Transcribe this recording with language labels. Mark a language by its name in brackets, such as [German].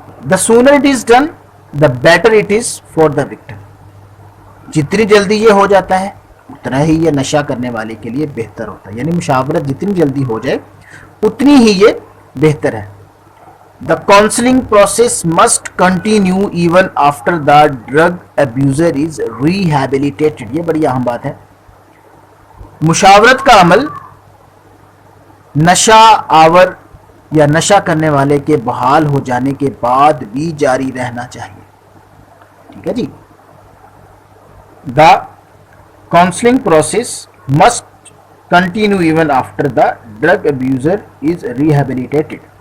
[English] The sooner it is done, the better it is for the victim. [Urdu] جتنی جلدی یہ ہو جاتا ہے اتنا ہی یہ نشہ کرنے والے کے لیے بہتر ہوتا ہے, یعنی مشاورت جتنی جلدی ہو جائے اتنی ہی یہ بہتر ہے. [English] The counseling process must continue even after the drug abuser is rehabilitated. [Urdu] یہ بڑی اہم بات ہے. مشاورت کا عمل نشہ آور یا نشہ کرنے والے کے بحال ہو جانے کے بعد بھی جاری رہنا چاہیے. ٹھیک ہے جی. [English] The counseling process must continue even after the drug abuser is rehabilitated.